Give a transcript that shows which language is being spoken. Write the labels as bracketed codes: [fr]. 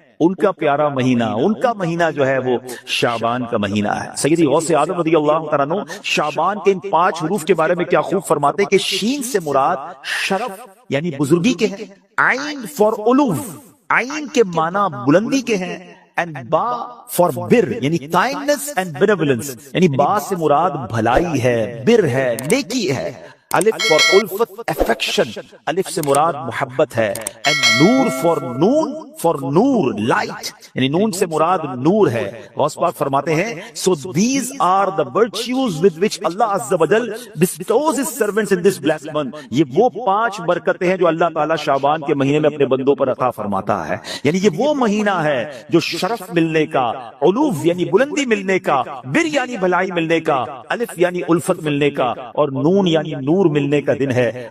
[ur] ان کا پیارا مہینہ، ان کا مہینہ جو ہے وہ شعبان کا مہینہ ہے۔ سیدی غوث اعظم رضی اللہ تعالیٰ عنہ شعبان کے ان 5 حروف کے بارے میں کیا خوب فرماتے ہیں کہ شین سے مراد شرف یعنی بزرگی کے ہیں، عین فار علو، عین کے معنی بلندی کے ہیں، and با for بر یعنی [en] kindness and benevolence، [ur] یعنی با سے مراد بھلائی ہے، بر ہے، نیکی ہے، الف for الفت افیکشن، الف سے مراد محبت ہے، and Noor for known [en] for nur, light, [ur] یعنی نون سے مراد نور ہے. غوث پاک فرماتے ہیں [en] so these are the virtues with which Allah Azza wa Jal bestows his servants in this blessed month. [ur] یہ وہ 5 برکتیں ہیں جو اللہ تعالیٰ شعبان کے مہینے میں اپنے بندوں پر عطا فرماتا ہے. یعنی یہ وہ مہینہ ہے جو شرف ملنے کا، علوف یعنی بلندی ملنے کا، بر یعنی بھلائی ملنے کا، الف یعنی الفت ملنے کا، اور نون یعنی نور ملنے کا دن ہے.